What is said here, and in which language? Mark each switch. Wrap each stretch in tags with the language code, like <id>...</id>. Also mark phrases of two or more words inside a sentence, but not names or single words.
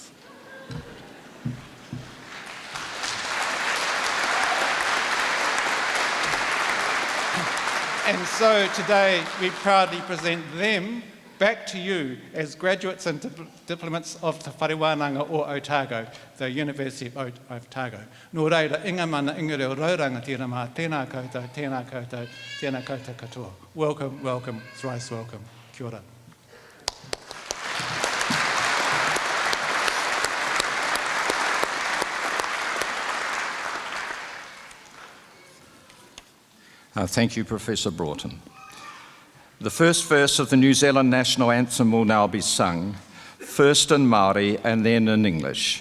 <en>And so today we proudly present them back to you as graduates and diplomats of the Wharewananga o Otago, the University of Otago.</en> <mi>Nō reira, inga mana inga reo rauranga tira mā, tēnā koutou, tēnā koutou, tēnā koutou katoa.</mi> <en>Welcome, welcome, thrice welcome.</en> <mi>Kia ora.</mi> <en>Thank you, Professor Broughton. The first verse of the New Zealand National Anthem will now be sung, first in Maori and then in English.</en>